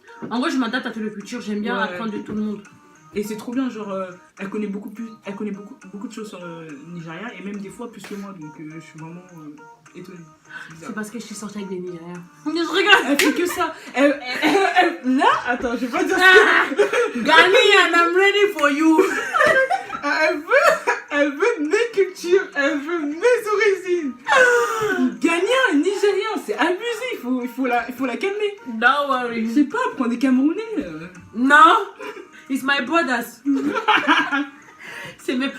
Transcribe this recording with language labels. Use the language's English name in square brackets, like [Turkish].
[French] En gros, je m'adapte à toute la culture, j'aime bien Ouais. apprendre de tout le monde. Et c'est trop bien, genre elle connaît beaucoup de choses sur le Nigeria, et même des fois plus que moi, donc je suis vraiment étonnée. C'est bizarre. C'est parce que je suis sortie avec des Nigériens. Je rigole. Elle fait que ça. Là, attends, je vais pas dire ça. [English] Ah, Ghanaian, I'm ready for you. [French] Elle veut mes cultures, elle veut mes origines. Ghanéen, Nigérien, c'est abusé, il faut la calmer. [English] Don't worry. [French] Je sais pas, prends des Camerounais. [English] Non, it's my brothers. [French] C'est mes...